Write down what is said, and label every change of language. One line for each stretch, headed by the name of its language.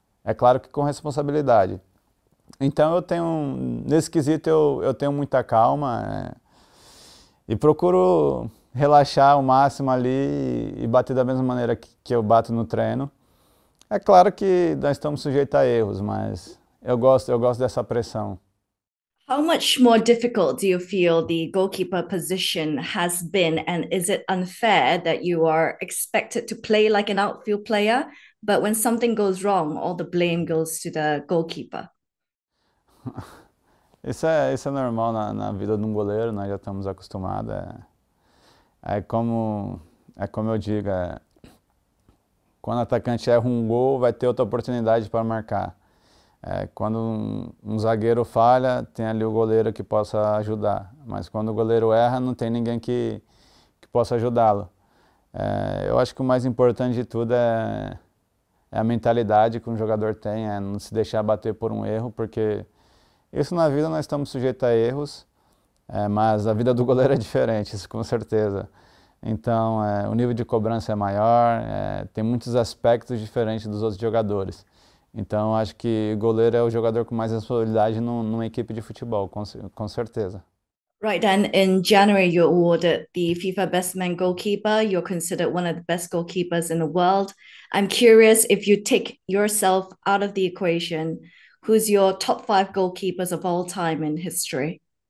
Portuguese: É claro que com responsabilidade. Então nesse quesito eu tenho muita calma e procuro relaxar o máximo ali e bater da mesma maneira que eu bato no treino. É claro que nós estamos sujeitos a erros, mas eu gosto dessa pressão.
English: How much more difficult do you feel the goalkeeper position has been? And is it unfair that you are expected to play like an outfield player, but when something goes wrong, all the blame goes to the goalkeeper?
Portuguese: Isso é normal na vida de um goleiro, nós já estamos acostumados. É como, é como eu digo, quando o atacante erra um gol, vai ter outra oportunidade para marcar. Quando um zagueiro falha, tem ali o goleiro que possa ajudar. Mas quando o goleiro erra, não tem ninguém que possa ajudá-lo. Eu acho que o mais importante de tudo é a mentalidade que um jogador tem, não se deixar bater por um erro, porque isso na vida nós estamos sujeitos a erros mas a vida do goleiro é diferente, isso com certeza. Então, o nível de cobrança é maior, tem muitos aspectos diferentes dos outros jogadores. Então, acho que goleiro é o jogador com mais responsabilidade numa equipe de futebol, com certeza.
English: Right, and in January, you're awarded the FIFA Best Man Goalkeeper. You're considered one of the best goalkeepers in the world. I'm curious if you take yourself out of the equation, who's your top five goalkeepers of all time in history?